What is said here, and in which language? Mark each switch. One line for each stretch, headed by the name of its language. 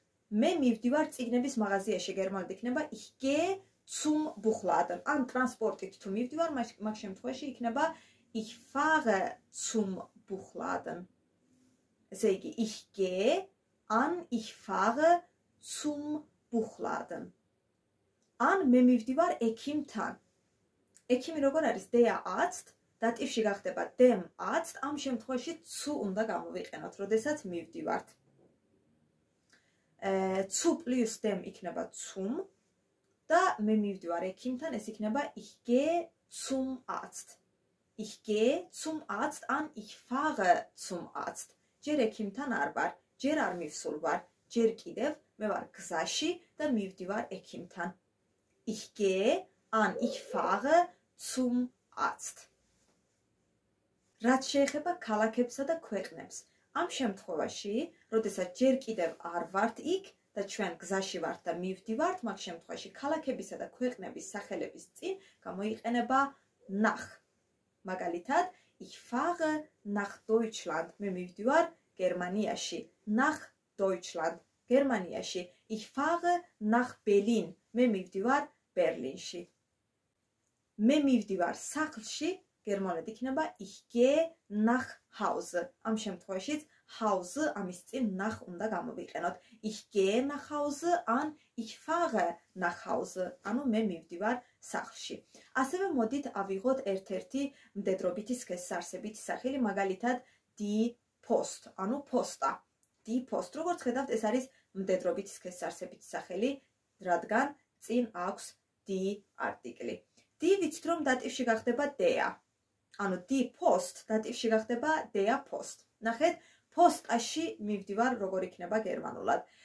Georgian: მე მივდივარ წიგნების მაღაზიაში, გერმანულად იქნება
German: ich gehe zum Buchladen.
Georgian: ან ტრანსპორტით თუ მივდივარ, მაგ შემთხვევაში იქნება
German: ich fahre zum Buchladen. ესე იგი ich gehe ან ich fahre zum Buchladen.
Georgian: ან მე მივდივარ ექიმთან. ექიმი როგორ არის? der Arzt, დატივში გახდება dem Arzt, ამ შემთხვევაში zu უნდა გამოვიყენოთ, როდესაც მივდივართ. zu plus dem იქნება zum და მე მივდივარ ექიმთან, ეს იქნება
German: ich gehe zum Arzt. ich gehe zum Arzt ან ich fahre zum Arzt.
Georgian: ჯერ ექიმთან არ ვარ, ჯერ არ მივსულ ვარ, ჯერ კიდევ მე ვარ გზაში და მივდივარ ექიმთან.
German: ich gehe ან ich fahre zum Arzt.
Georgian: რაც შეეხება ქალაქებსა და ქვეყნებს, ამ შემთხვევაში, როდესაც ჯერ კიდევ არ ვართ იქ და ჩვენ გზაში ვართ და მივდივართ, მაგ შემთხვევაში ქალაქებისა და ქვეყნების სახელების წინ გამოიყენება nach.
German: მაგალითად, ich fahre nach Deutschland.
Georgian: მე მივდივარ გერმანიაში.
German: nach Deutschland. გერმანიაში. ich fahre nach Berlin.
Georgian: მე მივდივარ ბერლინში. მე მივდივარ სახლში, გერმანულად იქნება
German: ich gehe nach Hause.
Georgian: ამ შემთხვევაშიც Hause ამის წინ nach უნდა გამოვიყენოთ.
German: ich gehe nach Hause ან ich fahre nach Hause.
Georgian: ანუ მე მივდივარ სახლში. ასევე მოდით ავიღოთ ერთ-ერთი მდედრობითი სქესსარსებითი სახელი, მაგალითად die Post, ანუ პოსტა. die Post, როგორც ხედავთ, ეს არის მდედრობითი სქესსარსებითი სახელი, რადგან წინ აქვს die არტიკლი. die ვიცით რომ დატივში გახდება der. ანუ die Post დატივში გახდება der Post. ნახეთ, პოსტაში მივდივარ, როგორ იქნება გერმანულად.